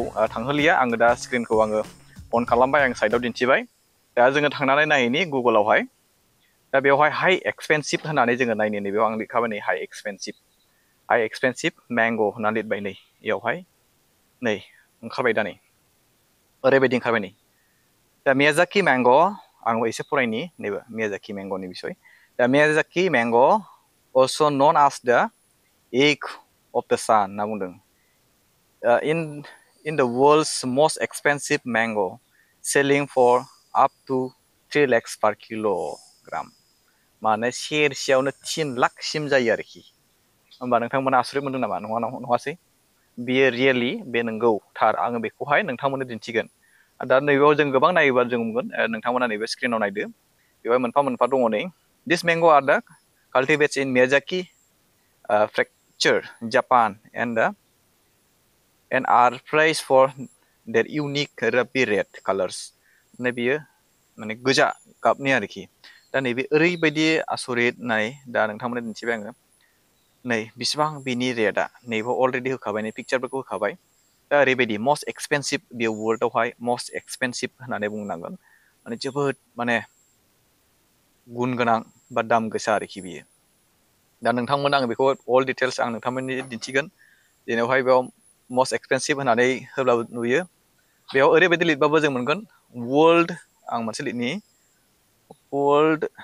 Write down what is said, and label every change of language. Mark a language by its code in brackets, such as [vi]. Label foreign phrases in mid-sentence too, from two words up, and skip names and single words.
[brx] थांहोलिया आङो दा स्क्रिनखौ आङो अन खालामबाय आं साइडआव दिन्थिबाय दा जोङो थांनानै नायैनि गुगोलावहाय दा बेवहाय [en] high expensive [brx] होननानै जोङो नायनो नैबेयाव आं लिरखाबाय नै [en] high expensive mango [brx] होननानै लिरबाय नै बेयावहाय नै ओंखारबाय दा नै ओरैबायदि ओंखारबाय नै दा मियाजाकी मैंगो आं एसे फरायनि नैबे मियाजाकी मैंगोनि बिसय दा मियाजाकी मैंगो [en] also known as the egg of the sun [brx] होनना बुंदों [en] in the world's most expensive mango selling for up to 3 lakhs per kilogram [brx] माने सेरसेयावनो 3 लाखसिम जायो आरोखि होमबा नोंथांमोना आसुरित मोनदों नामा नङासै बियो रियेलि बे नंगौ थार आङो बेखौहाय नोंथांमोननो दिन्थिगोन दा नैबेयाव जों गोबां नायोबा जों मोनगोन नोंथांमोना नैबे स्क्रिनाव नायदो बेवहाय मोनफा मोनफा दङ नै [en] this mango are दा cultivates in Miyazaki prefecture Japan and are praised for their unique ruby red colors [brx] नै बियो माने गोजा गाबनि आरोखि दा नैबे ओरैबायदि आसरित नाय दा नोंथांमोननो दिन्थिबाय आङो नै बिसिबां बिनि रेटआ नैबे अलरेडि होखाबाय नै पिक्चारफोरखौ होखाबाय दा ओरैबायदि [en] most expensive [brx] बे वर्ल्डआवहाय [en] most expensive [brx] होननानै बुंनांगोन माने जोबोद माने गुन गोनां बा दाम गोसा आरोखि बियो दा नोंथांमोन आं बेखौ [en] all details [brx] आं नोंथांमोननि दिन्थिगोन जेरावहाय बेयाव [en] most expensive [brx] होननानै होब्लाबो नुयो बेयाव ओरैबायदि लिरबाबो जों मोनगोन वर्ल्ड आं मोनसे लिरनि वर्ल्ड